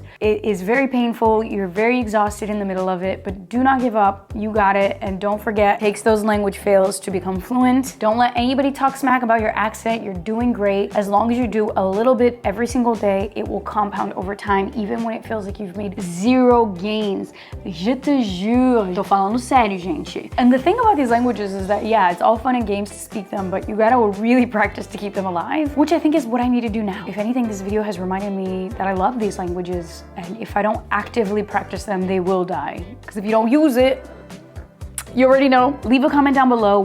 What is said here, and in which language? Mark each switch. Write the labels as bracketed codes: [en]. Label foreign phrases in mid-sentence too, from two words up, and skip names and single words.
[en] It is very painful, you're very exhausted in the middle of it, but do not give up, you got it, and don't forget, it takes those language fails to become fluent. Don't let anybody talk smack about your accent, you're doing great. As long as you do a little bit every single day, it will compound over time, even when it feels like you've made 0 gains. [pt] Je te juro, tô falando sério, gente. [en] And the thing about these languages is that, yeah, it's all fun and games to speak them, but you gotta really practice to keep them alive, which I think is what I need to do now. If anything, this video has reminded me that I love these languages, and if I don't actively practice them, they will die. Because if you don't use it, You already know. Leave a comment down below.